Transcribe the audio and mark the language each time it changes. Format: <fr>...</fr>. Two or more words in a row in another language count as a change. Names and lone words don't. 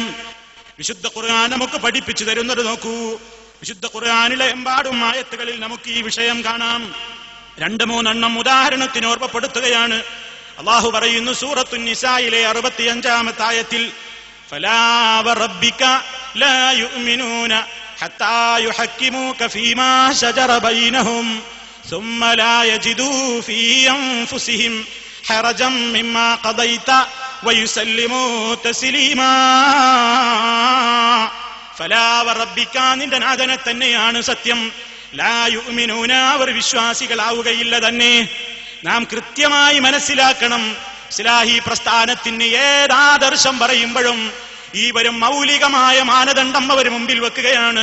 <ml>വിശുദ്ധ ഖുർആൻ നമുക്ക് പഠിപ്പിച്ചു തരുന്നത് നോക്കൂ. വിശുദ്ധ ഖുർആനിലെ എമ്പാടും ആയത്തുകളിൽ നമുക്ക് ഈ വിഷയം കാണാം. 2-3 ഉദാഹരണത്തിന് ഓർമ്മപ്പെടുത്തുകയാണ്. അള്ളാഹു പറയുന്നു സൂറത്തുൻ നിസായിലെ 65-ാമത്തെ ആയത്തിൽ,</ml> <ar>فلا وربك لا يؤمنون حتى يحكموك فيما شجر بينهم ثم لا يجدوا في أنفسهم حرجا مما قضيت ويسلموا تسليما. فلا وربك</ar> <ml>നിന്റെ നാഥനെ തന്നെയാണ് സത്യം.</ml> <ar>لا يؤمنون,</ar> <ml>അവർ വിശ്വാസികളാവുകയില്ല തന്നെ. നാം കൃത്യമായി മനസ്സിലാക്കണം, ഇസ്ലാഹി പ്രസ്ഥാനത്തിന് ഏതാദർശം പറയുമ്പോഴും ഈ വരും മൗലികമായ മാനദണ്ഡം അവർ മുമ്പിൽ വെക്കുകയാണ്.</ml>